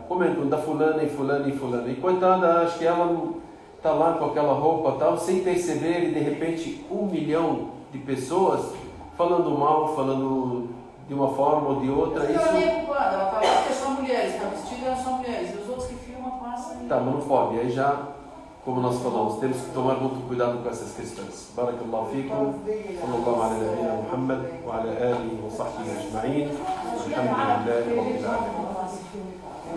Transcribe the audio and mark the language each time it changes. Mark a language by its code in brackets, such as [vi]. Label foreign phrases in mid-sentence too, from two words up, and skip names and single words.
[pt] Comentam da fulana e fulana e fulana. E coitada, acho que ela está lá com aquela roupa tal, sem perceber, e de repente 1 milhão de pessoas falando mal, falando de uma forma ou de outra. Mas ela nem é culpada, ela está lá porque são mulheres, está vestida, elas são mulheres. E os outros que filmam passam. Tá, mas não pode. Aí já, como nós falamos, temos que tomar muito cuidado com essas questões. [ar] بارك الله فيكم. صلى الله على نبينا محمد وعلى آله وصحبه أجمعين. الحمد لله رب العالمين.